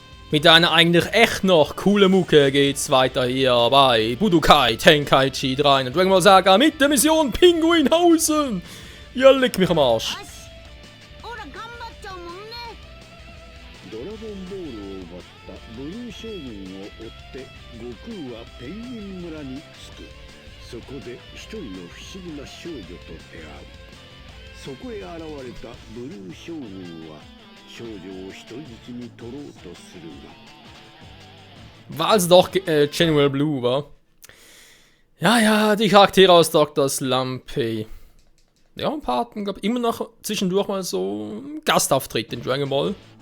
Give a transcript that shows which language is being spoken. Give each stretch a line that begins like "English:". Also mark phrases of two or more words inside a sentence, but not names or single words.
German: Mit einer eigentlich echt noch coolen Mucke geht's weiter hier bei Budokai Tenkaichi 3 und Dragon Ball Saga mit der Mission Pinguinhausen. Ja, leck mich am Arsch.
Japanese: ドラゴンボールを奪ったブルー将軍を追って悟空はペンギン村に着く。そこで一人の不思議な少女と出会う。そこへ現れたブルー将軍は少女を人質に取ろうとするが。
German: War also doch General Blue, war? Ja, die Charaktere aus Dr. Slumpy. Ja, ein paar hatten, glaube ich, immer noch zwischendurch mal so einen Gastauftritt in Dragon Ball.